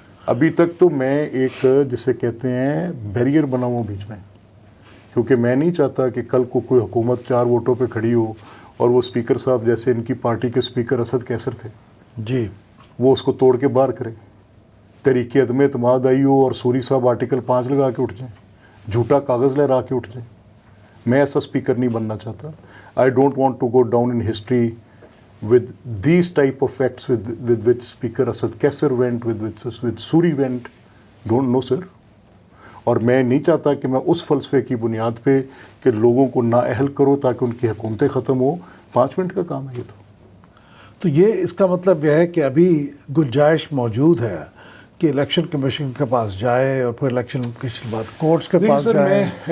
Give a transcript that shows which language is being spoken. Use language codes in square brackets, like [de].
[ur] ابھی تک تو میں ایک جسے کہتے ہیں بیریئر بنا ہوا بیچ میں, کیونکہ میں نہیں چاہتا کہ کل کو کوئی حکومت 4 ووٹوں پہ کھڑی ہو اور وہ اسپیکر صاحب جیسے ان کی پارٹی کے اسپیکر اسد کیسر تھے جی, وہ اس کو توڑ کے باہر کریں, تحریک عدم اعتماد آئی ہو اور سوری صاحب آرٹیکل 5 لگا کے اٹھ جائیں, جھوٹا کاغذ لہرا کے اٹھ جائیں. میں ایسا اسپیکر نہیں بننا چاہتا. [en] I don't want to go down in history with these type of facts with which Speaker Asad Kaisar went, with Suri went, don't know sir. [ur] اور میں نہیں چاہتا کہ میں اس فلسفے کی بنیاد پہ کہ لوگوں کو نااہل کرو تاکہ ان کی حکومتیں ختم ہو. 5 منٹ کا کام ہے یہ تو یہ اس کا مطلب یہ ہے کہ ابھی گنجائش موجود ہے کہ الیکشن کمیشن کے پاس جائے اور پھر الیکشن کمیشن کے بعد کورٹس کے پاس جائے.